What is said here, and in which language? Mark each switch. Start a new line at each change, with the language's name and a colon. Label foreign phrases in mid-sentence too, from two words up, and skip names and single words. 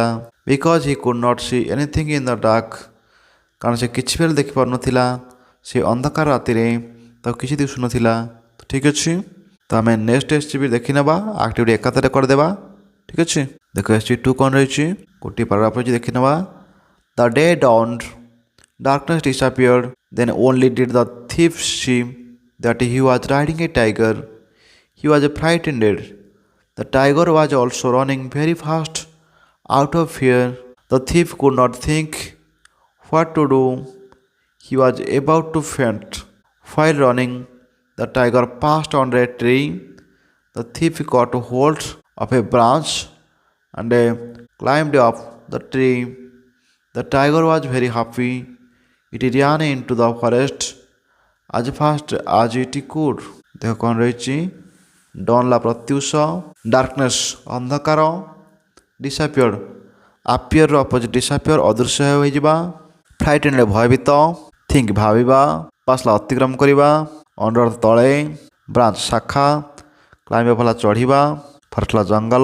English: because he could not see anything in the dark,
Odia: କାରଣ ସେ କିଛି ବି ଦେଖିପାରୁନଥିଲା ସେ ଅନ୍ଧକାର ରାତିରେ, ତାକୁ କିଛି ଦିଶୁନଥିଲା। ଠିକ୍ ଅଛି, ତ ଆମେ ନେକ୍ସଟ SGP ଦେଖିନେବା, ଆକ୍ଟିଭିଟି ଏକାଥରେ କରିଦେବା। ଠିକ୍ ଅଛି, ଦେଖ SG2 କ'ଣ ରହିଛି, ଗୋଟିଏ ପାରାଗ୍ରାଫ ରହିଛି ଦେଖିନେବା।
English: the day dawned, darkness disappeared, then only did the thief see that he was riding a tiger. He was frightened. The tiger was also running very fast out of fear. The thief could not think what to do. He was about to faint. While running, the tiger passed under a tree. The thief caught hold of a branch and climbed up the tree. The tiger was very happy. It ran into the forest as fast as it could.
Odia: ଦେଖ କ'ଣ ରହିଛି, ଡନ୍ ଲା ପ୍ରତ୍ୟୁଷ, ଡାର୍କନେସ୍ ଅନ୍ଧକାର,
English: disappeared appear opposite disappear
Odia: ଅଦୃଶ୍ୟ ହୋଇଯିବା, ଫ୍ରାଇଟେଣ୍ଡ ଭୟଭୀତ, ଥିଙ୍କ ଭାବିବା, ପାସଲା ଅତିକ୍ରମ କରିବା, ଅଣ୍ଡର ତଳେ, ବ୍ରାଞ୍ଚ ଶାଖା, କ୍ଲାଇମ୍ବ ହେଲା ଚଢ଼ିବା, ଫରେଷ୍ଟ ହେଲା ଜଙ୍ଗଲ।